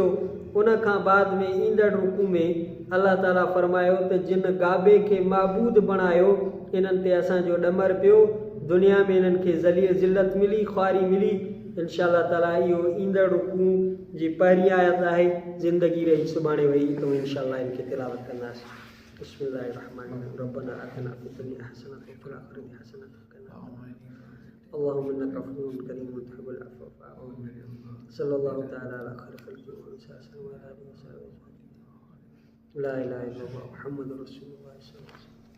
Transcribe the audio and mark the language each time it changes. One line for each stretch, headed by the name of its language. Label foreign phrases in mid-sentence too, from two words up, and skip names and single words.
Sindhi: उन खां बाद में ईंदड़ रुकू में
Arabic: الله تعالى
Sindhi: फरमायो त जिन गाबे खे माबूद बणायो, इन्हनि ते असांजो ॾमर पियो, दुनिया में इन्हनि खे ज़िल्लत मिली, ख़्वारी मिली।
Arabic: إن شاء الله تعالى
Sindhi: इहो ईंदड़ रुकू जी पहिरीं आयत आहे। ज़िंदगी रही सुभाणे वेही तो
Arabic: إن شاء الله
Sindhi: इनखे तिलावत कंदासीं।
Arabic: بسم الله الرحمن الرحيم. ربنا آتنا في الدنيا حسنة وفي الآخرة حسنة وقنا اللهم إنك عفو كريم تحب العفو فاعف عني. صلى الله تعالى على خير الخلق وآله وسلم. لا إله إلا الله محمد رسول الله.